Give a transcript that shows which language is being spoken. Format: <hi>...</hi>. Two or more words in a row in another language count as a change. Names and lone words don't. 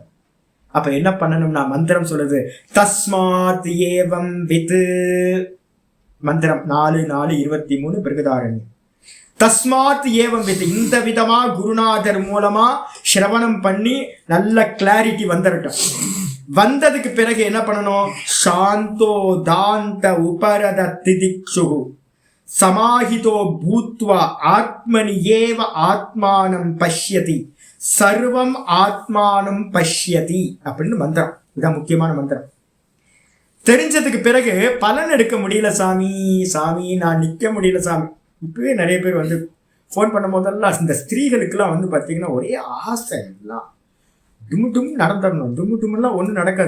<ta>அப்ப என்ன பண்ணணும்னா மந்திரம் சொல்லுது,</ta> <sa>तस्मात् एवं वित्,</sa> <ta>மந்திரம் 4-4-23 பிருகதாரண்யம்.</ta> <sa>तस्मात् एवं वित्,</sa> <ta>இந்த விதமா குருநாதர் மூலமா சிரவணம் பண்ணி நல்ல கிளாரிட்டி வந்துடட்டும். வந்ததுக்கு பிறகு என்ன பண்ணணும்,</ta> <sa>शान्तो दान्त उपरत तितिक्षु समाहितो भूत्वा आत्मनि एव आत्मानं पश्यति सर्वम् आत्मानं पश्यति</sa> <ta>அப்படின்னு மந்திரம். இதுதான் முக்கியமான மந்திரம். தெரிஞ்சதுக்கு பிறகு பலன் எடுக்க முடியல சாமி, சாமி நான் நிற்க முடியல சாமி. இப்பவே நிறைய பேர் வந்து ஃபோன் பண்ணும் போதெல்லாம் இந்த ஸ்திரீகளுக்கெல்லாம் வந்து பார்த்தீங்கன்னா ஒரே ஆசை, எல்லாம் டும்மு டும் நடந்துடணும், டும்மு டும்மெல்லாம் ஒன்றும் நடக்காது.</ta>